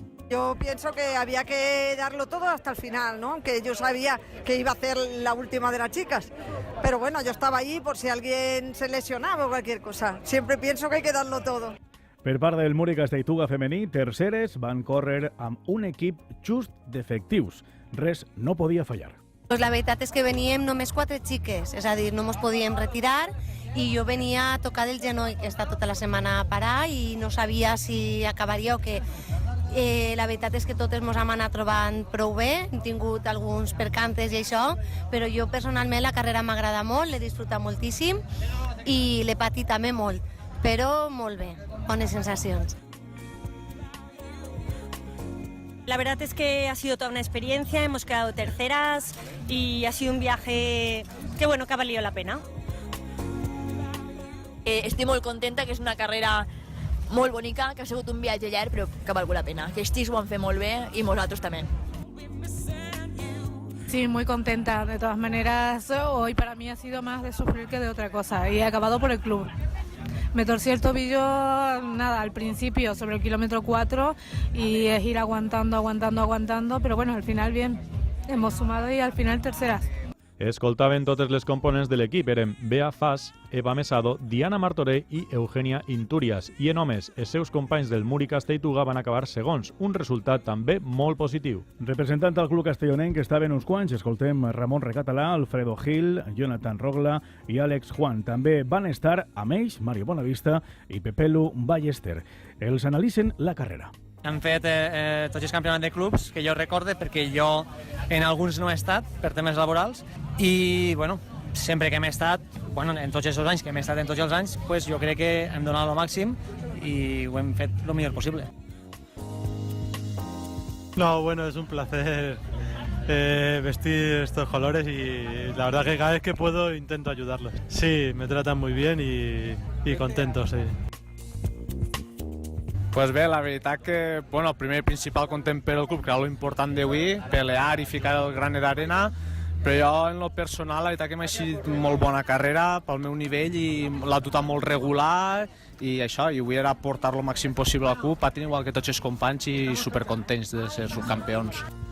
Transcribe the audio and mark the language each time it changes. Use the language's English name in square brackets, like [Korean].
[Spanish] Yo pienso que había que darlo todo hasta el final, ¿no? Aunque yo sabía que iba a ser la última de las chicas. Pero bueno, yo estaba allí por si alguien se lesionaba o cualquier cosa. Siempre pienso que hay que darlo todo. [Catalan] Per part del Múric Castelltuga femení, terceres van córrer amb un equip just d'efectius. Res no podia fallar. Pues la veritat és que veníem només 4 xiques, és a dir, no ens podíem retirar i jo venia a tocar del genoll, que està tota la setmana a parar i no sabia si acabaria o què. La veritat és que totes ens hem anat trobant prou bé, hem tingut alguns percances i això, però jo personalment la carrera m'agrada molt, l'he disfrutat moltíssim i l'he patit també molt, però molt bé, bones sensacions. [Spanish] La verdad es que ha sido toda una experiencia, hemos quedado terceras y ha sido un viaje que bueno, que ha valido la pena. [Catalan] Estic molt contenta, que és una carrera molt bonica, que ha sigut un viatge llarg però que ha valgut la pena. Que els xics ho han fet molt bé i nosaltres també. [Spanish] Sí, muy contenta. De todas maneras, hoy para mí ha sido más de sufrir que de otra cosa y he acabado por el club. Me torcí el tobillo, nada, al principio sobre el kilómetro 4 y es ir aguantando, pero bueno, al final bien, hemos sumado y al final terceras. [Catalan] Escoltaven totes les components de l'equip, eren Bea Fas, Eva Mesado, Diana Martorell i Eugènia Intúrias. I en homes, els seus companys del Múric Castelltuga van acabar segons, un resultat també molt positiu. Representant del club castellonenc estaven uns quants, escoltem Ramon Recatalà, Alfredo Gil, Jonathan Rogla i Àlex Juan. També van estar amb ells Mario Bonavista i Pepelu Ballester. Els analitzen la carrera. Hem fet tots els campionats de clubs que jo recorde, perquè jo en alguns no he estat per temes laborals i bueno, sempre que hem estat, bueno, en tots els anys que hem estat en tots els anys, pues jo crec que hem donat el màxim i ho hem fet el millor possible. [Spanish] No, bueno, es un placer vestir estos colores y la verdad que cada vez que puedo intento ayudarlos. Sí, me tratan muy bien y contentos, sí. [Catalan] Pues bé, la veritat que, bueno, primer i principal content per el club, que era l'important d'avui, pelear i ficar el granet d'arena, però jo en lo personal la veritat que m'ha sigut molt bona carrera pel meu nivell i l'ha totat molt regular i això, i avui era portar lo màxim possible al club, patint igual que tots els companys i supercontents de ser subcampions.